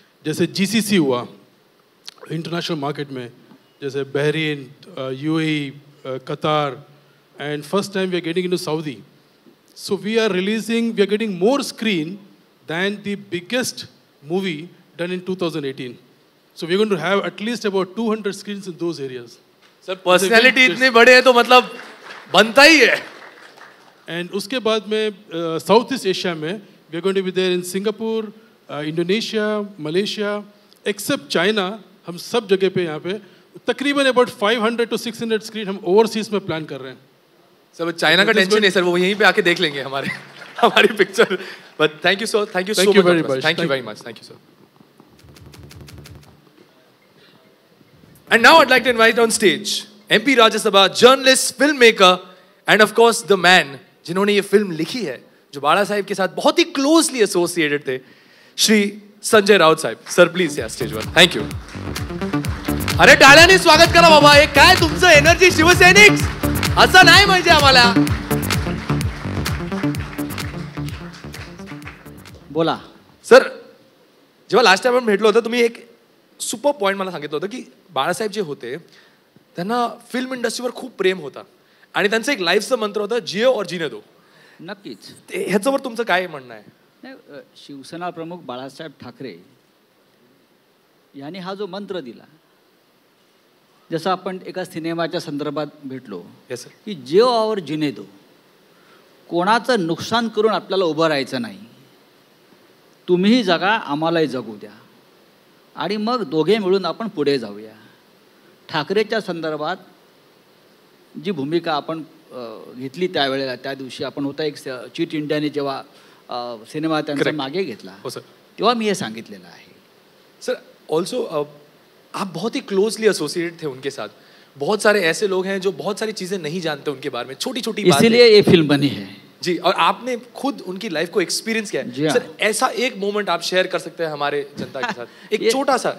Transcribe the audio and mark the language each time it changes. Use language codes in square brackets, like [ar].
[hi] जैसे GCC हुआ international market में, जैसे Bahrain, UAE, Qatar, [en] and first time we are getting into Saudi. So we are getting more screen than the biggest movie done in 2018. So we are going to have at least about 200 screens in those areas. [hi] Sir, personality इतने बड़े हैं तो मतलब बनता ही है. [en] And [hi] उसके बाद में [en] South East Asia में we are going to be there in Singapore, Indonesia, Malaysia, except China. [hi] हम सब जगह पे यहाँ पे तकरीबन [en] about 500 to 600 screen [hi] हम overseas में plan कर रहे हैं. सर, चाइना का टेंशन नहीं सर, वो यहीं पे आके देख लेंगे हमारी picture. [en] But thank you, sir. Thank you so much. Thank you very much. Thank you, sir. And now I'd like to invite on stage MP Rajya Sabha, journalist, filmmaker, and of course the man [hi] जिन्होंने ये film लिखी है, जो बाला साहिब के साथ बहुत ही closely associated थे, [en] श्री संजय राउत साहेब. [mr] Sir please या stage वर. Thank you. अरे टाळ्याने स्वागत करा बाबा. हे काय तुमचं एनर्जी शिवसैनिक असं नाही म्हणजे आम्हाला. बोला. सर, जेव्हा लास्ट टाइम आपण भेटलो होतो तुम्ही एक सुपर पॉइंट मला सांगितलं होतं की बाळासाहेब जे होते त्यांना फिल्म इंडस्ट्रीवर खूप प्रेम होता आणि त्यांचं एक लाईफचं मंत्र होतं [hi] जिओ और जीने दो. [mr] नक्कीच. ह्याच्यावर तुमचं काय म्हणणं आहे? नाही, शिवसेना प्रमुख बाळासाहेब ठाकरे यांनी हा जो मंत्र दिला, जसं आपण एका सिनेमाच्या संदर्भात भेटलो की [hi] जिओ और जीने दो, [mr] कोणाचं नुकसान करून आपल्याला उभं राहायचं नाही, तुम्हीही जगा आम्हालाही जगू द्या आणि मग दोघे मिळून आपण पुढे जाऊया. ठाकरेच्या संदर्भात जी भूमिका आपण घेतली त्यावेळेला, त्या दिवशी आपण होता एक चीट इंडियाने जेव्हा सिनेमा त्यांचा मागे घेतला तेव्हा मी हे सांगितलेलं आहे. [hi] सर ऑल्सो आप बहुत ही क्लोजली एसोसिएटेड थे उनके साथ. बहुत सारे ऐसे लोग हैं जो बहुत सारी चीजें नहीं जानते उनके बारे में, छोटी छोटी बातें. इसीलिए ये फिल्म बनी है जी, और आपने खुद उनकी लाइफ को एक्सपीरियंस किया है. सर ऐसा एक मोमेंट आप शेयर कर सकते हैं हमारे जनता के साथ, एक छोटा सा.